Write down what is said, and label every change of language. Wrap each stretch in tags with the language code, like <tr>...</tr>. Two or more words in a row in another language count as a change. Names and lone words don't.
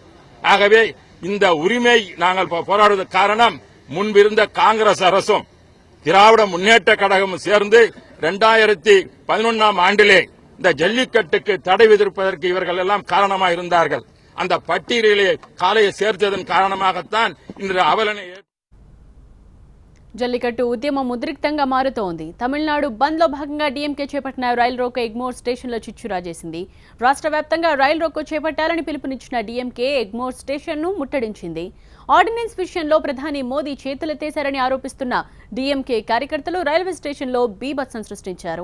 <ta>ஆகவே இந்த உரிமை நாங்கள் போராடுவதற்கு காரணம் முன்பிருந்த காங்கிரஸ் அரசும் திராவிட முன்னேற்ற கழகமும் சேர்ந்து 2011ஆம் ஆண்டிலே இந்த ஜல்லிக்கட்டுக்கு தடை விதிப்பதற்கு இவர்கள் எல்லாம் காரணமாக இருந்தார்கள். அந்த பட்டியலிலே காலையை சேர்த்ததன் காரணமாகத்தான் இன்று அவலனை</ta> <te>జల్లికట్టు ఉద్యమం ఉద్రిక్తంగా మారుతోంది. తమిళనాడు బంద్లో భాగంగా డీఎంకే చేపట్టిన రైల్ రోకో ఎగ్మోర్ స్టేషన్లో చిచ్చు రాజేసింది. రాష్ట్ర వ్యాప్తంగా రైల్ రోకో చేపట్టాలని పిలుపునిచ్చిన డీఎంకే ఎగ్మోర్ స్టేషన్ను ముట్టడించింది. ఆర్డినెన్స్ విషయంలో ప్రధాని మోదీ చేతులెత్తేశారని ఆరోపిస్తున్న డీఎంకే కార్యకర్తలు రైల్వే స్టేషన్లో బీభత్సం సృష్టించారు.</te>